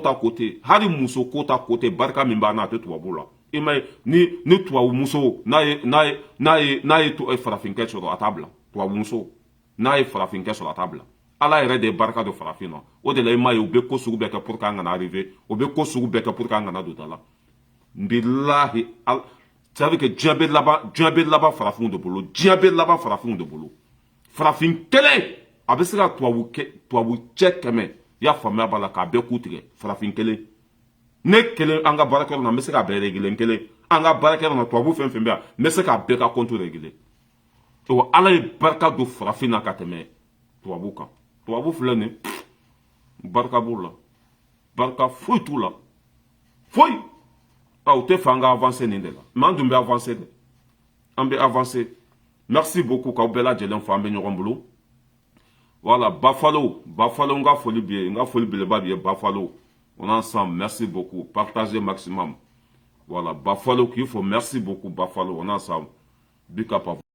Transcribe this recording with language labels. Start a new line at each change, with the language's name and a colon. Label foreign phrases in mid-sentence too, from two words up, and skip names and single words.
French: ta côté
Bambara: barika min b'an na a tɛ tubabu la i ma ye ni tubabu muso n'a ye farafinkɛ sɔrɔ a t'a bila tubabu muso n'a ye farafinkɛ sɔrɔ a t'a bila Ala yɛrɛ de ye barika don farafin na o de la i ma ye u bɛ ko sugu bɛɛ kɛ pour que an kana arriver u bɛ ko sugu bɛɛ kɛ pour que an kana don da la bilahi
French: ça veut dire que
Bambara: diɲɛ bɛ laban farafinw de bolo diɲɛ bɛ laban farafinw de bolo farafin kelen a bɛ se ka tubabu cɛ kɛmɛ i y'a faamuya b'a la k'a bɛɛ ku tigɛ farafin kelen ne kelen an ka baarakɛyɔrɔ la n bɛ se k'a bɛɛ régler kelen an ka baarakɛyɔrɔ la tubabu fɛn fɛn bɛ yan n bɛ se k'a bɛɛ ka
French: compte régler
Bambara: wa Ala ye barika don farafin na ka tɛmɛ tubabu kan tubabu filɛ nin barika b'u la barika foyi t'u la foyi u tɛ fɛ an ka avancer nin de la mais an dun bɛ avancer dɛ an bɛ avancer
French: merci beaucoup
Bambara: k'aw bɛɛ lajɛlen fo an bɛ ɲɔgɔn bolo voilà Bafalo n ka foli b'i ye n ka foli belebeleba b'i ye Bafalo
French: on est ensemble merci beaucoup partagez maximum Voilà, Buffalo qu'il faut. Merci beaucoup, Buffalo. On a ensemble.
English: Big up
French: à vous.